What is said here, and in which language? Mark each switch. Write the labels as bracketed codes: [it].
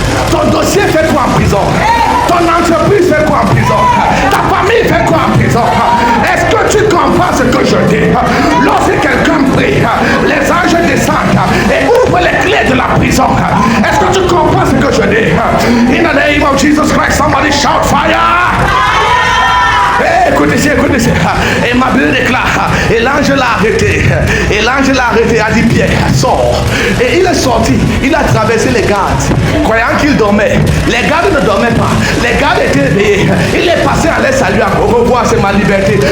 [fr] Ton dossier fait quoi en prison? Ton entreprise fait quoi en prison? Ta famille fait quoi en prison? Est-ce que tu comprends ce que je dis? Lorsque quelqu'un prie, les anges descendent et ouvrent les clés de la prison. Est-ce que tu comprends ce que je dis? [en] In the name of Jesus Christ, somebody shout fire! [fr] Écoutez, et ma Bible déclare, et l'ange l'a arrêté, a dit, Pierre, sors. Et il est sorti, il a traversé les gardes, croyant qu'il dormait. Les gardes ne dormaient pas, les gardes étaient éveillés. Il est passé à les saluer encore. liberté.